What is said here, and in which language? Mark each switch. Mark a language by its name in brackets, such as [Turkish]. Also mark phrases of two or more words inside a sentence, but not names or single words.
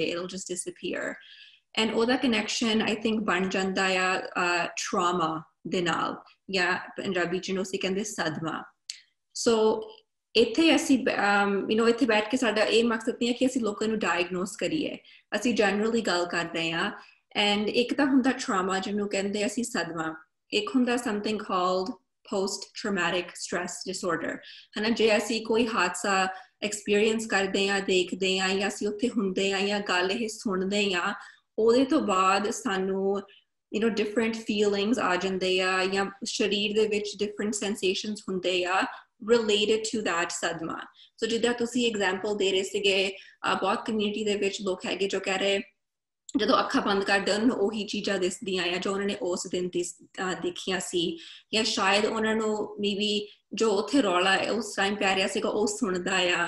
[English] it'll just disappear and [Punjabi] ਉਹਦਾ ਕਨੈਕਸ਼ਨ [English] I think [Punjabi] ਬਣ ਜਾਂਦਾ ਆ trauma ਦੇ ਨਾਲ ਜਾਂ ਪੰਜਾਬੀ 'ਚ ਅਸੀਂ ਕਹਿੰਦੇ ਸਦਮਾ so ਇੱਥੇ ਅਸੀਂ ਇੱਥੇ ਬੈਠ ਕੇ ਸਾਡਾ ਇਹ ਮਕਸਦ ਨਹੀਂ ਹੈ ਕਿ ਅਸੀਂ ਲੋਕਾਂ ਨੂੰ ਡਾਇਗਨੋਸ ਕਰੀਏ ਅਸੀਂ ਜਨਰਲੀ ਗੱਲ ਕਰ ਰਹੇ ਹਾਂ and ਇੱਕ ਤਾਂ ਹੁੰਦਾ trauma ਜਿਹਨੂੰ ਕਹਿੰਦੇ ਅਸੀਂ ਸਦਮਾ ਇੱਕ ਹੁੰਦਾ [English] something called post traumatic stress disorder [Punjabi] ਹੈ ਨਾ ਜੇ ਅਸੀਂ ਕੋਈ ਹਾਦਸਾ ਐਕਸਪੀਰੀਅੰਸ ਕਰਦੇ ਆ, ਦੇਖਦੇ ਆ, ਜਾਂ ਅਸੀਂ ਉੱਥੇ ਹੁੰਦੇ ਆ ਜਾਂ ਗੱਲ ਇਹ ਸੁਣਦੇ ਆ, ਉਹਦੇ ਤੋਂ ਬਾਅਦ ਸਾਨੂੰ [English] different feelings [Punjabi] ਆ ਜਾਂਦੇ ਆ ਜਾਂ ਸਰੀਰ ਦੇ ਵਿੱਚ [English] different sensations [Punjabi] ਹੁੰਦੇ ਆ [English] related to that [Punjabi] ਸਦਮਾ। ਸੋ ਜਿੱਦਾਂ ਤੁਸੀਂ ਐਗਜ਼ਾਮਪਲ ਦੇ ਰਹੇ ਸੀਗੇ, ਬਹੁਤ ਕਮਿਊਨਿਟੀ ਦੇ ਵਿੱਚ ਲੋਕ ਹੈਗੇ ਜੋ ਕਹਿ ਰਹੇ ਜਦੋਂ ਅੱਖਾਂ ਬੰਦ ਕਰਦੇ ਉਹਨਾਂ ਨੂੰ ਉਹੀ ਚੀਜ਼ਾਂ ਦਿਸਦੀਆਂ ਆ ਜੋ ਉਹਨਾਂ ਨੇ ਉਸ ਦਿਨ ਦੇਖੀਆਂ ਸੀ, ਜਾਂ ਸ਼ਾਇਦ ਉਹਨਾਂ ਨੂੰ ਮੇਬੀ ਜੋ ਉੱਥੇ ਰੌਲਾ ਉਸ ਟਾਈਮ ਪੈ ਰਿਹਾ ਸੀਗਾ ਉਹ ਸੁਣਦਾ ਆ।